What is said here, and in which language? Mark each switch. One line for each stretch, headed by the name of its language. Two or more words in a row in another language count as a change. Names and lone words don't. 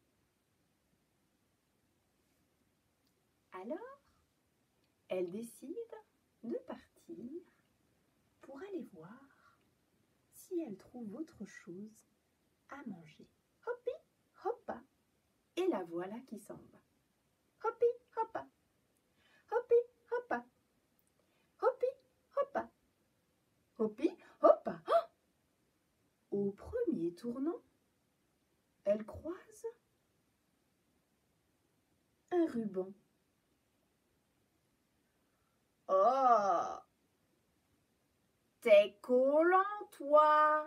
French: Alors, elle décide de partir pour aller voir si elle trouve autre chose à manger. Hoppi, hoppa, et la voilà qui s'en va. Hoppi, hoppa, hoppi, hoppa, hoppi, hoppa, hoppi, hoppa. Oh! Au premier tournant, elle croise un ruban. Oh! T'es collant, toi!